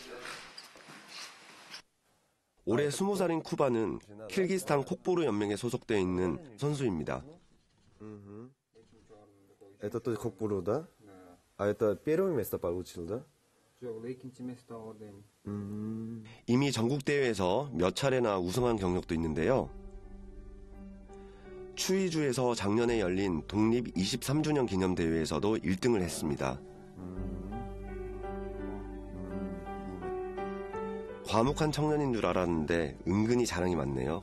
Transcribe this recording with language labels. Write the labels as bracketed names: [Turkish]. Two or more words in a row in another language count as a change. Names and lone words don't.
[Korean] 올해 20살인 쿠반은 키르기스탄 콕보르 연맹에 소속되어 있는 선수입니다. [Russian] Это тоже Кокбуруда? А это первое место получил, да? [Korean] 이미 전국 대회에서 몇 차례나 우승한 경력도 있는데요. 추이주에서 작년에 열린 독립 23주년 기념대회에서도 1등을 했습니다. 과묵한 청년인 줄 알았는데 은근히 자랑이 많네요.